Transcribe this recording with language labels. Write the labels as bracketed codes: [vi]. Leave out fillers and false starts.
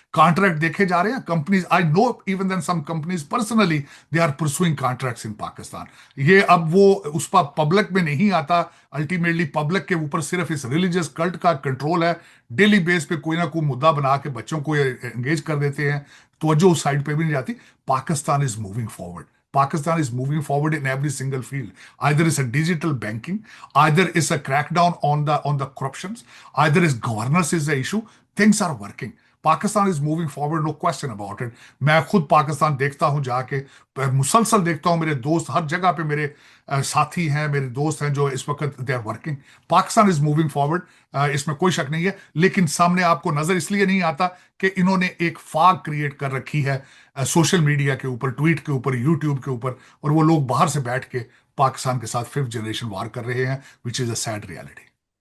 [hi] Contract देखे जा रहे हैं companies. [en] I know even then some companies personally they are pursuing contracts in Pakistan. [hi] ये अब वो उस पर पब्लिक में नहीं आता। अल्टीमेटली पब्लिक के ऊपर सिर्फ इस रिलीजियस कल्ट का कंट्रोल है। डेली बेस पे कोई ना कोई मुद्दा बना के बच्चों को एंगेज कर देते हैं, तो उस साइड पे भी नहीं जाती। [en] Pakistan is moving forward. Pakistan is moving forward in every single field. Either it's a digital banking, either it's a crackdown on the corruptions, either it's governance is the issue. Things are working. Pakistan is moving forward, no question about it. [hi] मैं खुद पाकिस्तान देखता हूं जाके, मुसलसल देखता हूं। मेरे दोस्त हर जगह पे मेरे साथी हैं, मेरे दोस्त हैं जो इस वक्त [en] They are working. Pakistan is moving forward, [hi] इसमें कोई शक नहीं है। लेकिन सामने आपको नजर इसलिए नहीं आता कि इन्होंने एक फाग क्रिएट कर रखी है सोशल मीडिया के ऊपर, ट्वीट के ऊपर, यूट्यूब के ऊपर, और वो लोग बाहर से बैठ के पाकिस्तान के साथ फिफ्थ जनरेशन वार कर रहे हैं, [en] Which is a sad reality.